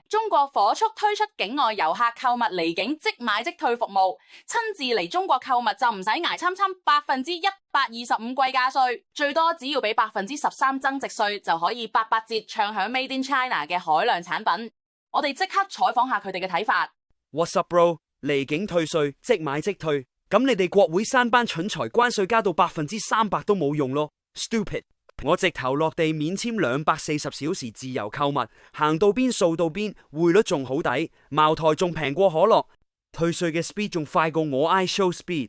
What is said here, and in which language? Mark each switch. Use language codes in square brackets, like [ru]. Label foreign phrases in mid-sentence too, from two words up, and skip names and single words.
[yue] 中國火速推出境外遊客購物離境即買即退服務，親自嚟中國購物就唔使捱參參125%貴價稅，最多只要俾13%增值稅就可以88折暢享 [en] Made in China [yue] 嘅海量產品。我哋即刻採訪下佢哋嘅睇法。 [en] What's up, bro？ [yue] 離境退稅即買即退，咁你哋國會山班蠢材關稅加到300%都冇用咯 ，stupid！我直頭落地免簽240小時自由購物，行到邊掃到邊，匯率仲好抵，茅台仲平過可樂，退稅嘅 speed 仲快過我 iShow speed。